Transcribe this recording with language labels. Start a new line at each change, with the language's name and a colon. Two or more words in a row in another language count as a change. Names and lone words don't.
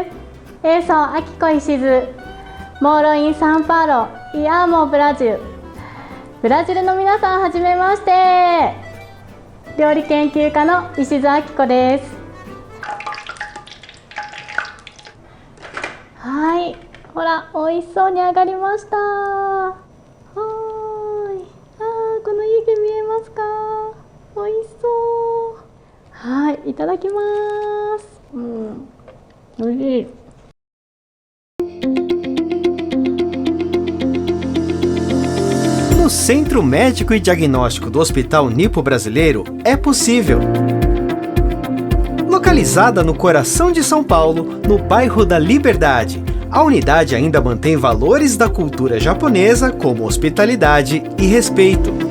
Portuguese: Eu sou Akiko Ishizu. Moro em São Paulo e amo o Brasil.
Japanese: ブラジルの皆さん、はじめまして。料理研究家の石津明子です。はい、ほら、美味しそうに揚がりました。はーい。この湯気見えますか？美味しそう。はい、いただきます。美味しい。
Portuguese: No Centro Médico e Diagnóstico do Hospital Nipo-Brasileiro é possível. Localizada no coração de São Paulo, no bairro da Liberdade, a unidade ainda mantém valores da cultura japonesa como hospitalidade e respeito.